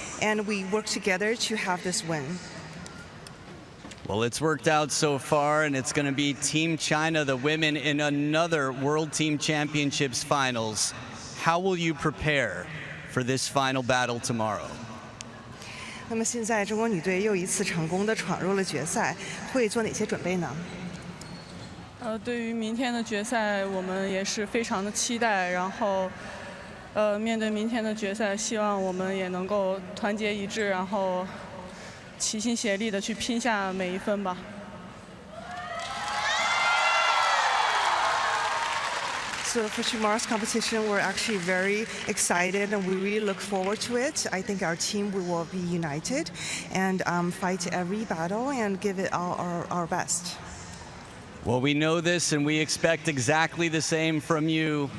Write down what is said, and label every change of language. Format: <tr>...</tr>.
<en>And we work together to have this win. Well, it's worked out so far, and it's going to be Team China, the women, in another World Team Championships finals. how will you prepare for this final battle tomorrow?</en> <zh>那么现在中国女队又一次成功地闯入了决赛，会做哪些准备呢？对于明天的决赛，我们也是非常的期待。然后，面对明天的决赛，希望我们也能够团结一致，然后齐心协力的去拼下每一分吧。</zh> <en>So for tomorrow's competition, we're actually very excited and we really look forward to it. I think our team will be united and fight every battle and give it our best. Well, we know this and we expect exactly the same from you.</en>